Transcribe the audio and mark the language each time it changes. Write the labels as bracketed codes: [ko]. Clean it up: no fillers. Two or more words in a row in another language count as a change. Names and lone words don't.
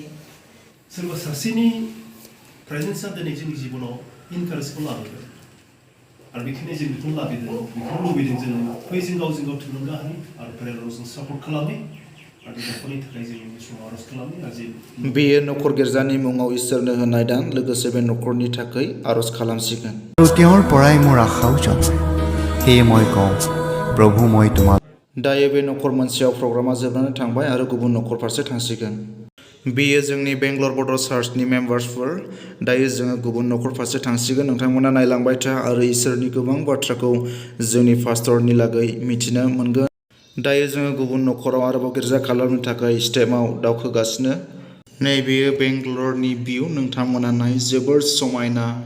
[brx] सोरबा सासेनि प्रेजेन्सआ दिनै जोंनि जिबनाव इनकारेजखौ लाबोगोन आरो बेखायनो जों बेखौनो लाबोदों बेखौनो लुबैदों जोङो फै जों गावजों गाव थुलुंगा होयो आरो प्रेयाराव जों सापर्ट खालामो आरो न'खरनि थाखाय जों बे समाव आरज खालामो आरो बेयो न'खर गिर्जानि मुङाव इसोरनो होनाय दान लोगोसे बे न'खरनि थाखाय आरज खालामसिगोन [as] তেওঁৰ পৰাই মোৰ আশাও জন্মে সেয়ে মই কওঁ প্ৰভু মই তোমাক [brx] दायो बे न'खर मोनसेयाव प्रग्रामा जोबनानै थांबाय आरो गुबुन न'खर फारसे थांसिगोन बेयो जोंनि बेंगलर बड' चार्चनि मेम्बार्सफोर दायो जोङो गुबुन न'खर फारसे थांसिगोन नोंथांमोना नायलांबाय था आरो इसोरनि गोबां बाथ्राखौ जोंनि पास्टरनि लागै मिथिनो मोनगोन दायो जोङो गुबुन न'खराव आरोबाव गिर्जा खालामनो थाखाय स्टेपआव दावखोगासिनो नैबेयो बेंगलरनि भिउ नोंथांमोना नाय जोबोर समायना